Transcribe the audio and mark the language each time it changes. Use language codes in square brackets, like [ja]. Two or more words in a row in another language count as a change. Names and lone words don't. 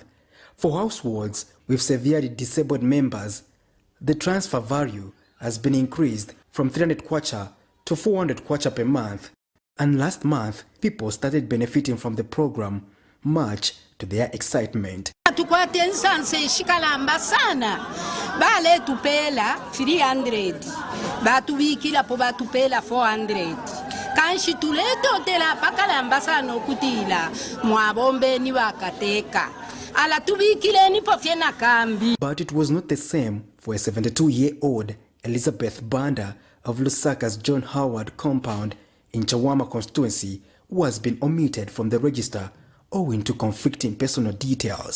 [en] For households with severely disabled members, the transfer value has been increased from 300 kwacha to 400 kwacha per month. And last month, people started benefiting from the program, much to their excitement. [bem] Tukwate nsanse shikalamba sana bale tupela 300 batubikila po batupela 400 kanshi tuleto tela pakalamba sana okutila mwabombe ni bakateka ala tubikile ni pofyena kambi. [en] But it was not the same for a 72-year-old Elizabeth Banda of Lusaka's John Howard Compound in Chawama constituency, who has been omitted from the register owing to conflicting personal details.